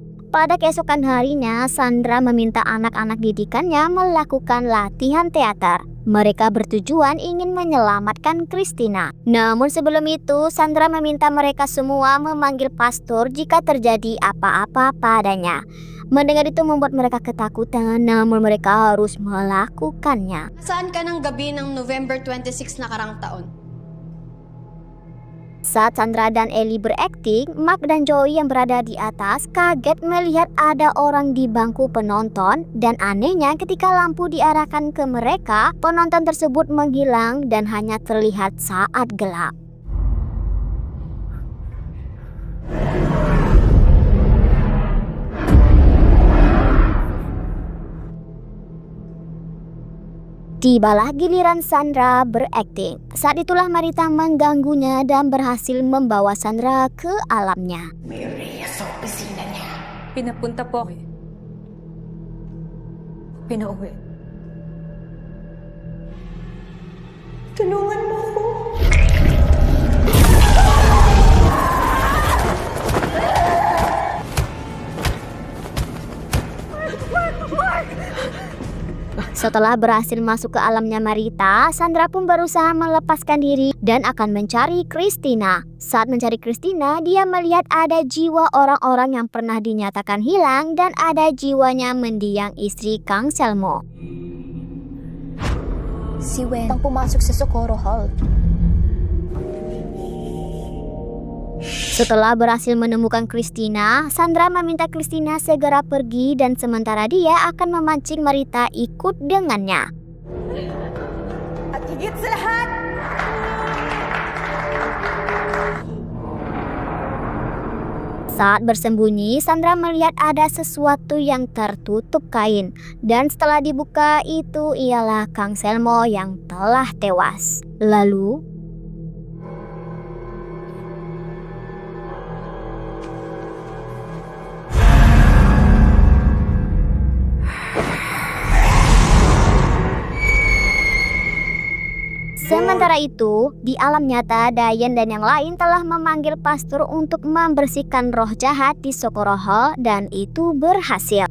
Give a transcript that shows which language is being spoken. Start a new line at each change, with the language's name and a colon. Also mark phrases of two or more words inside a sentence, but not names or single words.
Indonesian: Pada keesokan harinya, Sandra meminta anak-anak didikannya melakukan latihan teater. Mereka bertujuan ingin menyelamatkan Christina. Namun sebelum itu, Sandra meminta mereka semua memanggil pastor jika terjadi apa-apa padanya. Mendengar itu membuat mereka ketakutan, namun mereka harus melakukannya.
Filipino: Saan ka ng gabi ng November 26 nakarang taon?
Indonesian: Saat Sandra dan Ellie berakting, Mark dan Joey yang berada di atas kaget melihat ada orang di bangku penonton, dan anehnya ketika lampu diarahkan ke mereka, penonton tersebut menghilang dan hanya terlihat saat gelap. Tibalah giliran Sandra berakting. Saat itulah Marita mengganggunya dan berhasil membawa Sandra ke alamnya.
Filipino: Pinapunta po ako. Pinauwi. Tulungan mo ako.
Indonesian: Setelah berhasil masuk ke alamnya Marita, Sandra pun berusaha melepaskan diri dan akan mencari Christina. Saat mencari Christina, dia melihat ada jiwa orang-orang yang pernah dinyatakan hilang dan ada jiwanya mendiang istri Kang Selmo.
Filipino: Si Wen ang pumasok sa Socorro Hall.
Indonesian: Setelah berhasil menemukan Christina, Sandra meminta Christina segera pergi dan sementara dia akan memancing Marita ikut dengannya.
Filipino: At higit sa lahat,
Indonesian: Saat bersembunyi, Sandra melihat ada sesuatu yang tertutup kain. Dan setelah dibuka, itu ialah Kang Selmo yang telah tewas. Lalu, sementara itu, di alam nyata, Diane dan yang lain telah memanggil pastor untuk membersihkan roh jahat di Socorro Hall dan itu berhasil.